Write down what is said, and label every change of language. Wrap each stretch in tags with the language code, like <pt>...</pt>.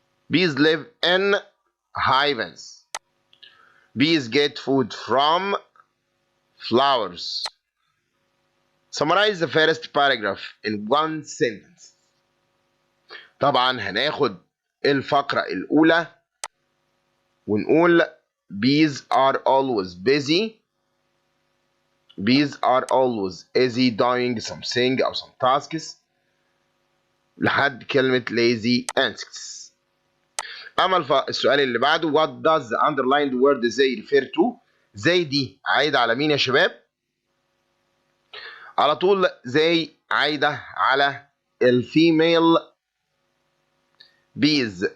<en>Bees live in hives. Bees get food from flowers. Summarize the first paragraph in one sentence.</en> <ar>طبعا هناخد الفقرة الأولى ونقول</ar> <en>bees are always busy. Bees are always busy doing something</en> <ar>أو</ar> <en>some tasks</en> <ar>لحد كلمة</ar> <en>lazy insects.</en> <ar>أما السؤال اللي بعده</ar> <en>what does the underlined word they refer to؟</en> <ar>they دي عايدة على مين يا شباب؟ على طول they عايدة على الفيميل bees.</ar>